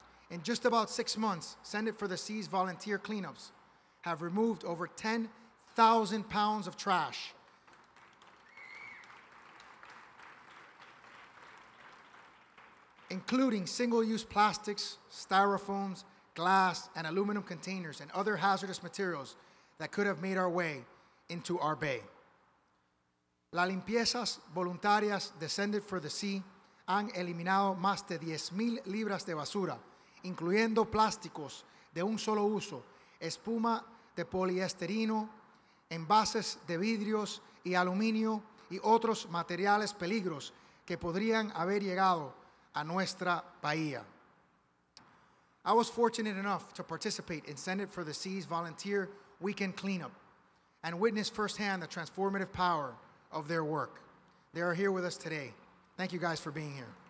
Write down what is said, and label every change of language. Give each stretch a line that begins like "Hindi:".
English: In just about 6 months, Send It for the Sea's volunteer cleanups have removed over 10,000 pounds of trash, including single-use plastics, styrofoams, glass, and aluminum containers, and other hazardous materials that could have made our way into our bay.
Spanish: Las limpiezas voluntarias Descended for the Sea han eliminado más de 10,000 libras de basura, incluyendo plásticos de un solo uso, espuma de poliesterino, envases de vidrios y aluminio y otros materiales peligros que podrían haber llegado a nuestra bahía.
English: I was fortunate enough to participate in Send It for the Sea's volunteer weekend cleanup and witness firsthand the transformative power of their work. They are here with us today. Thank you guys for being here.